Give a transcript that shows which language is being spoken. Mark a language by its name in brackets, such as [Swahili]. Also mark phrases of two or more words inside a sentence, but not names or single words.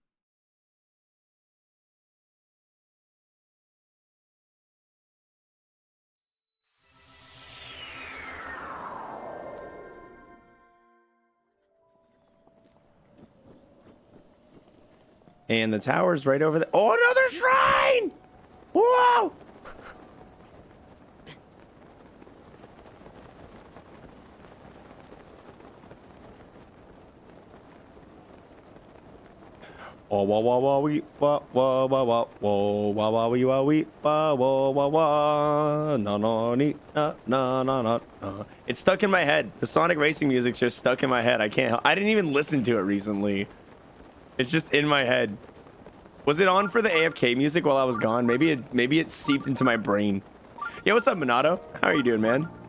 [English] And the tower's right over there. Oh, another shrine! Whoa! Oh, wah wah wah wee wah wah wah wah wah wah wah wee wah wee wah wah wah wah no no nee na na na na. It's stuck in my head. The Sonic Racing music's just stuck in my head. I can't. I didn't even listen to it recently. It's just in my head. Was it on for the AFK music while I was gone? Maybe it seeped into my brain. Yo, what's up, Minato? How are you doing, man?